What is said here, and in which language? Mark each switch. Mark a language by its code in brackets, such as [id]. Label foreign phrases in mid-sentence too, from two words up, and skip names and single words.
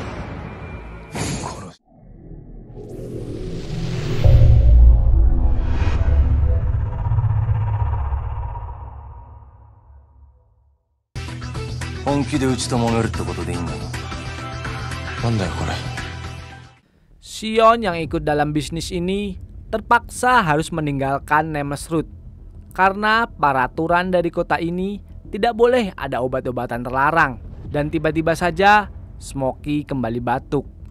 [ja] 本気でうちと揉めるってことでいいんだろ。なんだよこれ。 [id] Sion yang ikut dalam bisnis ini terpaksa harus meninggalkan Nemesrud karena peraturan dari kota ini tidak boleh ada obat-obatan terlarang. Dan tiba-tiba saja Smokey kembali batuk.